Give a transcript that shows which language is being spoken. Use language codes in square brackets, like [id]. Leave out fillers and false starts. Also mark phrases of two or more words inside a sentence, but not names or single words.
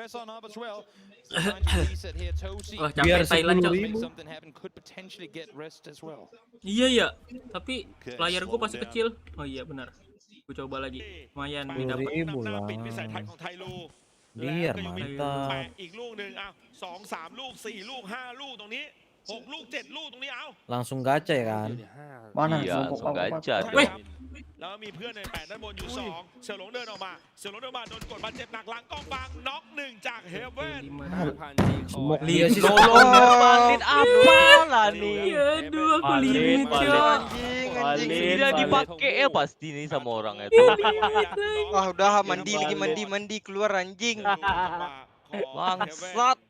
[id] Wah, capek Thailand, Cok. Iya ya, tapi layar gue pasti kecil. Oh iya benar. Gue coba lagi. Lumayan nih dapat. 10.000 lah. Biar mantap. [th] อีกลูกนึง2 3 ลูก 4 ลูก 5 ลูกตรงนี้ 6 ลูก 7 ลูกตรงนี้เอา [id] Langsung gacha ya kan? Mana? Iya, langsung gacha. [th] แล้วมีเพื่อนใน8ด้านบนอยู่2เสี่ยวหลงเดินออกมาโดนกดบาดเจ็บหนักหลังกองบางน็อก1จากเฮเว่น [id] Dia sih Valid apa lah nih? Aduh, aku limit, Cok. Tidak dipakai ya pasti nih sama orang itu. Wah, udah mandi keluar anjing. Bangsat.